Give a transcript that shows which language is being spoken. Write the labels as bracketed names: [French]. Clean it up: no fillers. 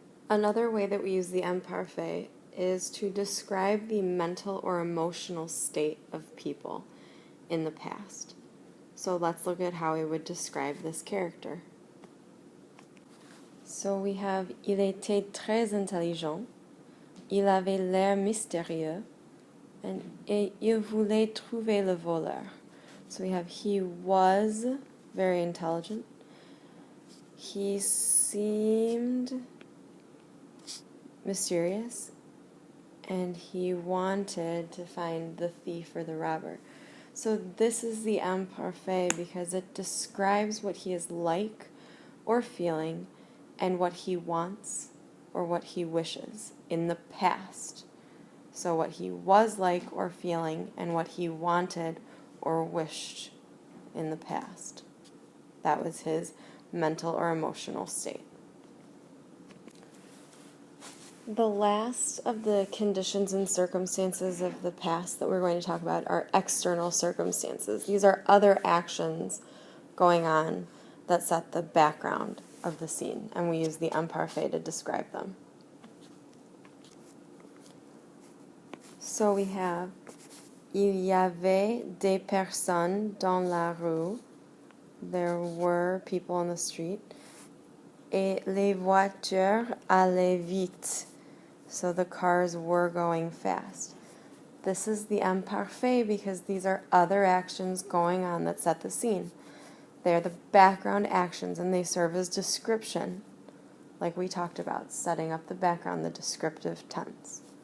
[English] Another way that we use the imparfait is to describe the mental or emotional state of people in the past. So let's look at how we would describe this character. So we have [French] il était très intelligent, il avait l'air mystérieux, et il voulait trouver le voleur. [English] So we have he was very intelligent, he seemed mysterious, and he wanted to find the thief or the robber. So this is the imparfait because it describes what he is like or feeling and what he wants or what he wishes in the past. So what he was like or feeling and what he wanted or wished in the past. That was his mental or emotional state. The last of the conditions and circumstances of the past that we're going to talk about are external circumstances. These are other actions going on that set the background of the scene, and we use the imparfait to describe them. So we have [French] Il y avait des personnes dans la rue. [English] There were people on the street. [French] Et les voitures allaient vite. [English] So the cars were going fast. This is the imparfait because these are other actions going on that set the scene. They are the background actions and they serve as description, like we talked about, setting up the background, the descriptive tense.